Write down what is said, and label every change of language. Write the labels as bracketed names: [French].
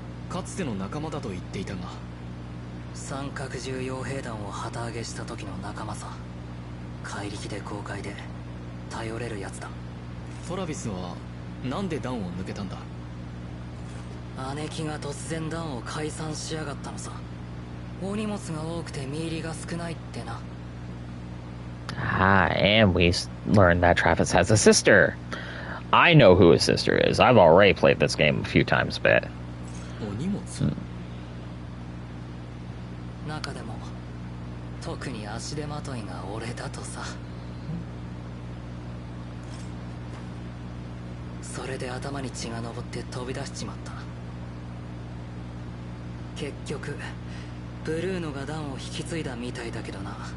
[Japanese] かつての仲間だと言っていたが。三角獣傭兵団を旗揚げした時の仲間さ。怪力で豪快で頼れるやつだ。トラビスはなんで団を抜けたんだ。姉貴が突然団を解散しやがったのさ。お荷物が多くて身入りが少ないってな。 [English] And we learned that Travis has a sister. I know who his sister is. I've already played this game a few times, but... [Japanese] 中でも特に足手まといが俺だとさ。それで頭に血が上って飛び出しちまった。結局ブルーノが団を引き継いだみたいだけどな。